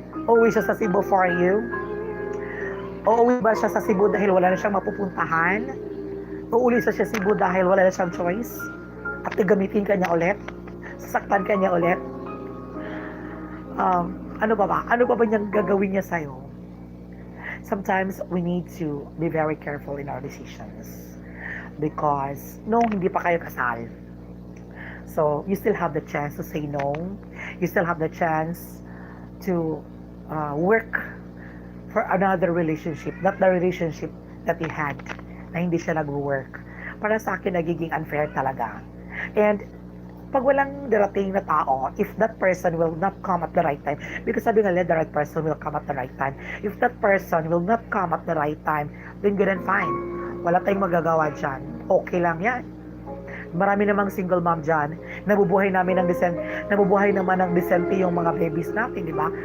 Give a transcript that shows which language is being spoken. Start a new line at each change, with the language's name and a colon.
Filipino: Uuwi siya sa Cebu
English: for you?
Filipino: Uuwi ba siya sa Cebu dahil wala na siyang mapupuntahan? Uuwi siya sa Cebu dahil wala na siyang choice? At gamitin ka niya ulit? Sasaktan ka niya ulit? Ano ba niyang gagawin niya sa'yo?
English: Sometimes we need to be very careful in our decisions. Because, no,
Filipino: hindi pa kayo kasal.
English: So, you still have the chance to say no. You still have the chance to work for another relationship. Not the relationship that you had,
Filipino: na hindi siya nag-work. Para sa akin, nagiging unfair talaga.
English: And,
Filipino: pag walang darating na tao,
English: if that person will not come at the right time, because
Filipino: sabi nga,
English: the right person will come at the right time. If that person will not come at the right time, then good and fine.
Filipino: Wala tayong magagawa dyan. Okay lang yan. Marami namang single mom dyan. Nabubuhay naman ng decente yung mga babies natin, di ba?